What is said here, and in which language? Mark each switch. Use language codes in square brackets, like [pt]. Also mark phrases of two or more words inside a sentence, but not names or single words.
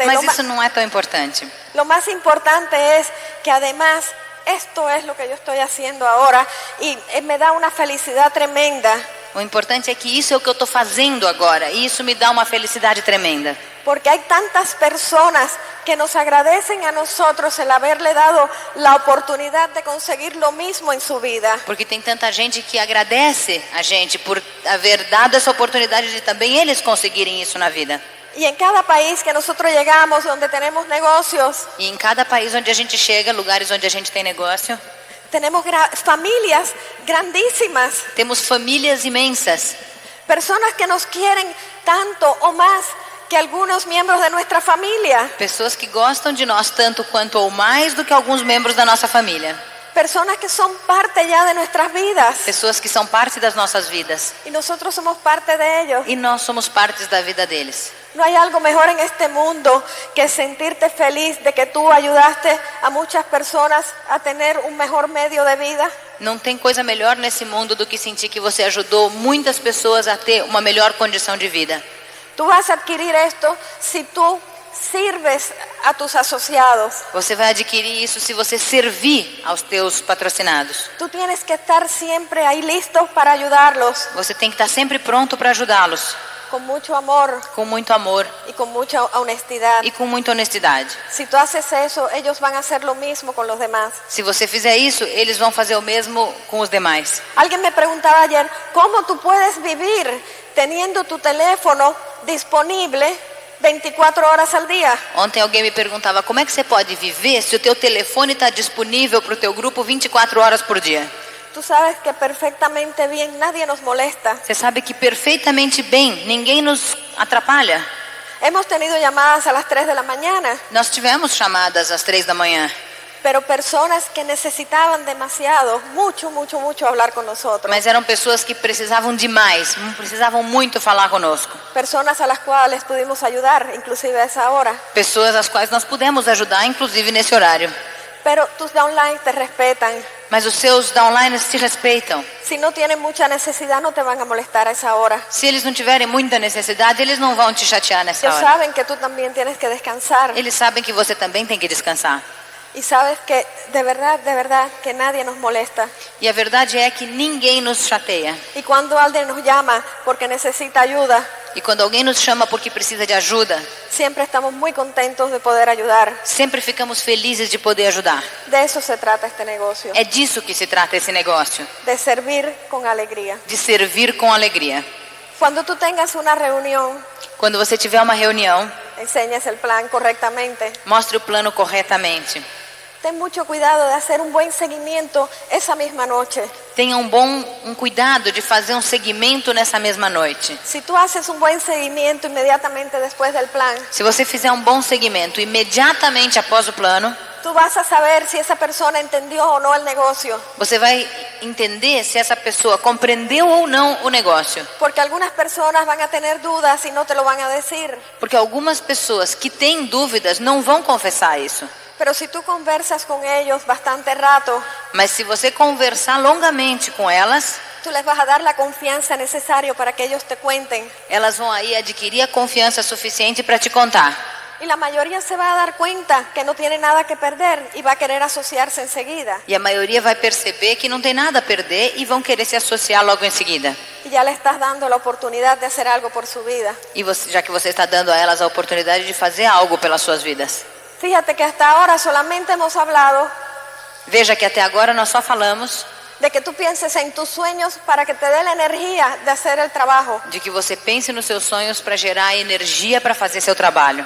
[pt] Mas isso não é tão importante. [es] Lo más importante es que además esto es lo que yo estoy haciendo ahora y me da una felicidad tremenda. [pt] O importante é que isso é o que eu estou fazendo agora. E isso me dá uma felicidade tremenda. [es] Porque hay tantas personas que nos agradecen a nosotros el haberle dado la oportunidad de conseguir lo mismo en su vida. [pt] Porque tem tanta gente que agradece a gente por haver dado essa oportunidade de também eles conseguirem isso na vida. [es] Y en cada país que nosotros llegamos, donde tenemos negocios, [pt] E em cada país onde a gente chega, lugares onde a gente tem negócio, [es] tenemos familias grandísimas, [pt] temos famílias imensas. [es] personas que nos quieren tanto o más que algunos miembros de nuestra familia, [pt] Pessoas que gostam de nós tanto quanto ou mais do que alguns membros da nossa família. [es] personas que son parte ya de nuestras vidas [pt] Pessoas que são parte das nossas vidas. [es] y nosotros somos parte de ellos. [pt] E nós somos partes da vida deles. [es] No hay algo mejor en este mundo que sentirte feliz de que tú ayudaste a muchas personas a tener un mejor medio de vida. [pt] Não tem coisa melhor nesse mundo do que sentir que você ajudou muitas pessoas a ter uma melhor condição de vida. [es] Tú vas a adquirir esto si tú sirves a tus asociados. [pt] Você vai adquirir isso se você servir aos teus patrocinados. [es] Tú tienes que estar siempre ahí listos para ayudarlos [pt] Você tem que estar sempre pronto para ajudá-los, [es] con mucho amor [pt] com muito amor [es] y con mucha honestidad. [pt] e com muita honestidade. [es] Si tú haces eso, ellos van a hacer lo mismo con los demás. [pt] Se você fizer isso, eles vão fazer o mesmo com os demais. [es] Alguien me preguntaba ayer, ¿cómo tú puedes vivir teniendo tu teléfono disponible 24 horas al día? [pt] Ontem alguém me perguntava como é que você pode viver se o teu telefone está disponível para o teu grupo 24 horas por dia. [es] Tú sabes que perfectamente bien, nadie nos molesta. [pt] Você sabe que perfeitamente bem, ninguém nos atrapalha. [es] Hemos tenido llamadas a las 3 de la mañana, [pt] Nós tivemos chamadas às 3 da manhã, [es] pero personas que necesitaban demasiado, mucho hablar con nosotros. [pt] mas eram pessoas que precisavam demais, precisavam muito falar conosco. [es] Personas a las cuales pudimos ayudar, inclusive a esa hora. [pt] Pessoas às quais nós pudemos ajudar, inclusive nesse horário. [es] Pero tus downline te respetan. [pt] Mas os seus downliners te respeitam. [es] Si no tienen mucha necesidad, no te van a molestar a esa hora. [pt] Se eles não tiverem muita necessidade, eles não vão te chatear nessa [es] Ellos [pt] hora. [es] saben que tú también tienes que descansar. [pt] Eles sabem que você também tem que descansar. [es] Y sabes que de verdad que nadie nos molesta. [pt] E a verdade é que ninguém nos chateia. [es] Y cuando alguien nos llama porque necesita ayuda, [pt] E quando alguém nos chama porque precisa de ajuda, [es] siempre estamos muy contentos de poder ayudar. [pt] sempre ficamos felizes de poder ajudar. [es] De eso se trata este negocio, [pt] É disso que se trata esse negócio, [es] de servir con alegría. [pt] de servir com alegria. [es] Cuando tú tengas una reunión, [pt] Quando você tiver uma reunião, [es] enseñes el plan correctamente. [pt] mostre o plano corretamente. [es] Ten mucho cuidado de hacer un buen seguimiento esa misma noche. [pt] Tenha um cuidado de fazer um segmento nessa mesma noite. [es] Si tú haces un buen seguimiento inmediatamente después del plan, [pt] Se você fizer um bom segmento imediatamente após o plano, [es] tú vas a saber si esa persona entendió o no el negocio. [pt] você vai entender se essa pessoa compreendeu ou não o negócio. [es] Porque algunas personas van a tener dudas y no te lo van a decir. [pt] Porque algumas pessoas que têm dúvidas não vão confessar isso. [es] Pero si tú conversas con ellos bastante rato, [pt] Mas se você conversar longamente com elas, [es] tú les vas a dar la confianza necesaria para que ellos te cuenten. [pt] elas vão aí adquirir a confiança suficiente para te contar. [es] Y la mayoría se va a dar cuenta que no tiene nada que perder y va a querer asociarse enseguida. [pt] E a maioria vai perceber que não tem nada a perder e vão querer se associar logo em seguida. [es] Y ya le estás dando la oportunidad de hacer algo por su vida. [pt] E você, já que você está dando a elas a oportunidade de fazer algo pelas suas vidas. [es] Fíjate que hasta ahora solamente hemos hablado [pt] Veja que até agora nós só falamos [es] de que tú pienses en tus sueños para que te dé la energía de hacer el trabajo. [pt] de que você pense nos seus sonhos para gerar energia para fazer seu trabalho.